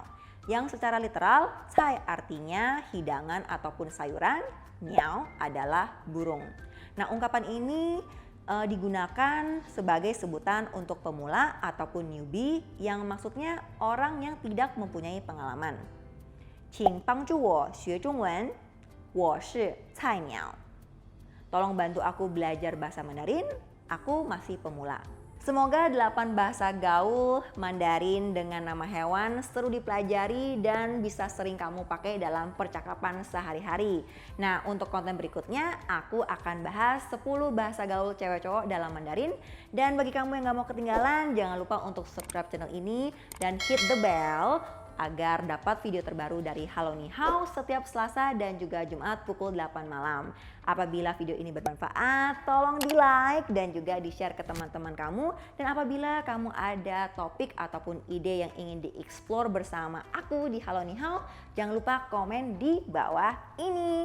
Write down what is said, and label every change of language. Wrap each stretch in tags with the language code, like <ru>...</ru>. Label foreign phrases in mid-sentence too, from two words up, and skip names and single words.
<id>Yang secara literal, cai artinya hidangan ataupun sayuran, niao adalah burung. Nah, ungkapan ini digunakan sebagai sebutan untuk pemula ataupun newbie yang maksudnya orang yang tidak mempunyai pengalaman.</id> <zh>请帮助我学中文，我是菜鸟.</zh> <id>Tolong bantu aku belajar bahasa Mandarin, aku masih pemula. Semoga 8 bahasa gaul Mandarin dengan nama hewan seru dipelajari dan bisa sering kamu pakai dalam percakapan sehari-hari. Nah, untuk konten berikutnya aku akan bahas 10 bahasa gaul cewek cowok dalam Mandarin. Dan bagi kamu yang gak mau ketinggalan, jangan lupa untuk subscribe channel ini dan</id> <en>hit the bell</en> <id>agar dapat video terbaru dari Halo Ni Hao setiap Selasa dan juga Jumat pukul 8 malam. Apabila video ini bermanfaat, tolong di like dan juga di share ke teman-teman kamu. Dan apabila kamu ada topik ataupun ide yang ingin dieksplor bersama aku di Halo Ni Hao, jangan lupa komen di bawah ini.</id>